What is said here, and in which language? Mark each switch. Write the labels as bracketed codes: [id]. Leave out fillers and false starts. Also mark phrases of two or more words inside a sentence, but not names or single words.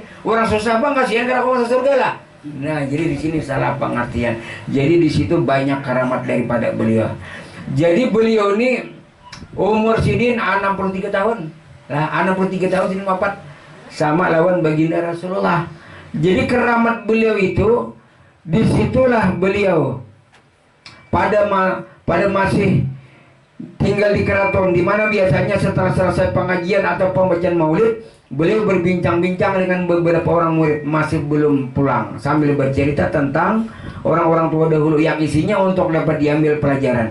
[id] Orang susah bang, kasihan karena aku masuk surga lah. Nah, jadi di sini salah pengertian. [bjn] Jadi di situ banyak karamat daripada beliau. Jadi beliau ini umur sidin 63 tahun. Lah 63 tahun sidin wafat sama lawan baginda Rasulullah. [id] Jadi keramat beliau itu disitulah beliau pada masih tinggal di keraton, di mana biasanya setelah selesai pengajian atau pembacaan maulid, beliau berbincang-bincang dengan beberapa orang murid masih belum pulang sambil bercerita tentang orang-orang tua dahulu yang isinya untuk dapat diambil pelajaran.